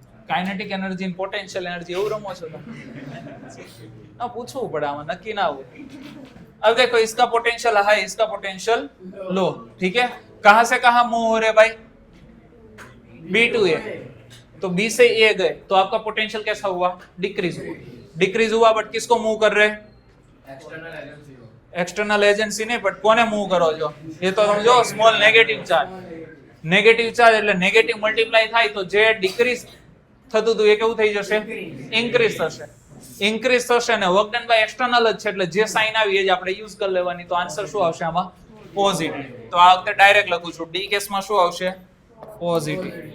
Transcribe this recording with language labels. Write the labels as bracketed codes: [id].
[gu] Kinetic energy અને પોટેન્શિयल energy એવું રમો છો તમે? ના પૂછવું પડે આમાં, નક્કી ના હોય। [hi] अब देखो इसका पोटेंशियल हाई, इसका पोटेंशियल लो, ठीक है। कहां से कहां मूव हो रहे भाई, बी टू ए, तो बी से ए गए तो आपका पोटेंशियल कैसा हुआ, डिक्रीज हुआ। डिक्रीज हुआ बट किसको मूव कर रहे, एक्सटर्नल एजेंसी नहीं, बट कोने मूव करो जो, ये तो समझो small negative charge. [gu] Negative charge એટલે નેગેટિવ મલ્ટીપ્લાય થાય તો જે ડિક્રીઝ થતું હતું એ કેવું થઈ જશે, ઇન્ક્રીઝ થશે। ઇન્ક્રીઝ થશે અને વર્ક ડન બાય એક્સટર્નલ જ છે એટલે જે સાઇન આવી એ જ આપણે યુઝ કરી લેવાની। તો આન્સર શું આવશે આમાં, પોઝિટિવ। તો આ વખતે ડાયરેક્ટ લખું છું, ડી કેસમાં શું આવશે, પોઝિટિવ।